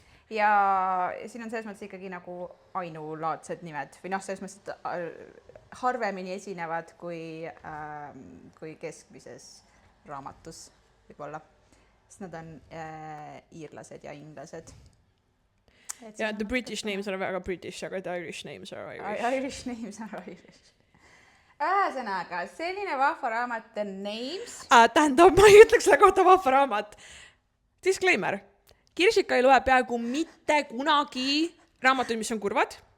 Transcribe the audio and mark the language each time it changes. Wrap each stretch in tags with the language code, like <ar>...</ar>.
<et>Ja siin on selles mõttes ikkagi nagu ainulaadsed nimed või noh, selles mõttes, et harvemini esinevad kui keskmises raamatus võib-olla, sest nad on iirlased ja inglased. Ja</et> <en>the British names are</en> <et>väga</et> <en>British,</en> <et>aga</et> <en>the Irish names are Irish. Irish names are Irish.</en> <et>Ühesõnaga, selline vahva raamat The Names. Tähendab, ma ei ütleks selle kohta vahva raamat. Disclaimer. Kirsika ei loe peaaegu mitte kunagi raamatuid, mis on kurvad.</et>